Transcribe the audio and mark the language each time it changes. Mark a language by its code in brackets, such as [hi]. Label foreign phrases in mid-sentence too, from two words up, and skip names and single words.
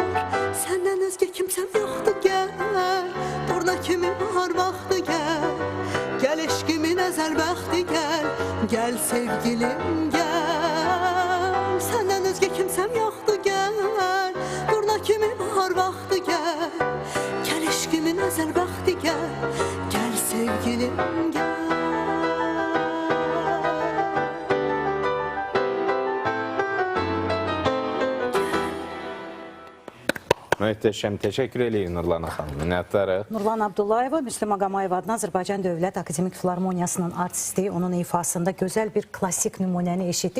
[tr] Senden özge kimsem yoktu, gel durna kimi bahar vakti, gel gel eşkimin ezel bəxti, gel gel sevgilim gel. Senden özge kimsem yoktu, gel durna kimi bahar vakti, gel gel eşkimin ezel bəxti, gel gel sevgilim gel. [az] Möhtəşəm, təşəkkür edirik Nurlan xanım, minnətdarıq. Nurlan Abdullayeva, Müslüm Ağamayev adına Azərbaycan Dövlət Akademik Filarmoniyasının artisti, onun ifasında gözəl bir klasik nümunəni eşitdik.